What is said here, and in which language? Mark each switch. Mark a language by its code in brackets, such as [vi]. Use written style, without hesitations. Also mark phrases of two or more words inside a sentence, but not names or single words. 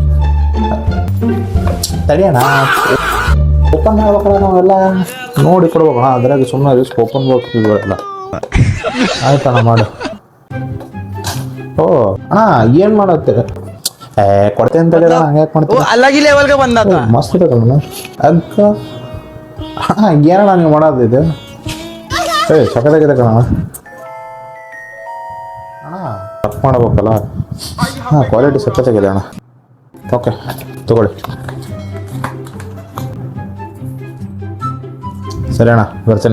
[kn] ತಡಿ ಅಣ್ಣ, ಓಪನ್ ಮಾಡ್ಬೇಕಲ್ಲ ನಾವೆಲ್ಲ ನೋಡಿ ಕೊಡ್ಬೇಕಣ್ಣ. ಅದ್ರಾಗ ಸುಮ್ಮನೆ [en] risk open box [kn] ಇಲ್ಲ. ಆಯ್ತಣ್ಣ ಮಾಡು. ಓ ಅಣ್ಣ ಏನು ಮಾಡತ್ತೆ? ಕೊಡ್ತೇನೆ ಅಂತ ಹೇಳಿ ಹಂಗೆ ಯಾಕೆ ಮಾಡ್ತೀನಿ? [hi] अलग ही लेवल का बंदा था. [kn] ಮಸ್ತ್ ಇರಕಲ್ಲ ಅಕ್ಕ. ಅಣ್ಣ ಏನಣ್ಣ ನೀವು ಮಾಡೋದು ಇದು? ಸಖತ್ತಾಗಿದೆ ಕಣ ಅಣ್ಣ. ತಪ್ಪು ಮಾಡಬೇಕಲ್ಲ. ಹಾಂ ಕ್ವಾಲಿಟಿ ಸಖತ್ತಾಗಿದೆ ಅಣ್ಣ. ಓಕೆ ತಗೊಳ್ಳಿ. ಸರಿ ಅಣ್ಣ ಬರ್ತೀನಿ.